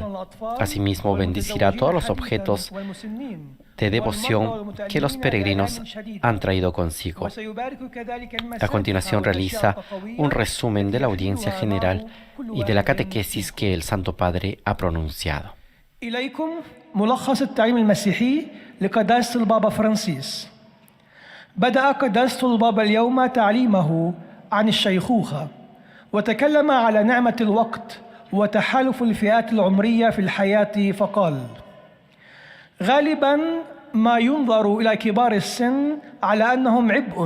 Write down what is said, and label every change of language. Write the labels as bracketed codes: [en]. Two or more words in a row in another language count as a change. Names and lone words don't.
[es] Asimismo, bendecirá todos los objetos de devoción que los peregrinos han traído consigo. A continuación realiza un resumen de la audiencia general y de la catequesis que el Santo Padre ha pronunciado. [ar] إليكم ملخص التعليم المسيحي لقداسة البابا فرانسيس. بدأ قداسة البابا اليوم تعليمه عن الشيخوخة، وتكلم على نعمة الوقت وتحالف الفئات العمرية في الحياة فقال: غالباً ما ينظر إلى كبار السن على أنهم عبء.